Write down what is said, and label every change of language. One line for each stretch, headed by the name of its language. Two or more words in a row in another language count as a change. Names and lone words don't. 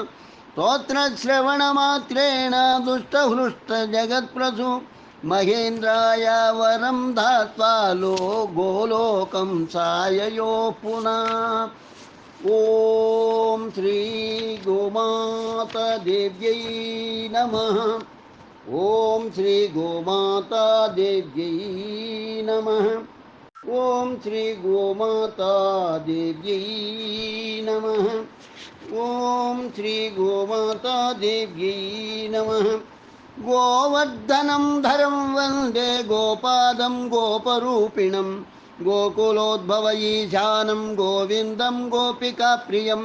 Sanskrit: स्तोत्रश्रवणमात्रेण दुष्टहृष्टजगत्प्रसु महेन्द्राय वरं दत्त्वा गोलोकं साययोः पुनः। ॐ श्री गोमाता देव्यै नमः। ॐ श्री गोमाता देव्यै नमः। ఓం శ్రీ గోమాతా దేవ్యై నమః. ఓం శ్రీ గోమాతా దేవ్యై నమః. గోవర్ధనం ధరం వందే గోపాదం గోపరూపిణం గోకులోద్భవ ఈశానం గోవిందం గోపికాప్రియం.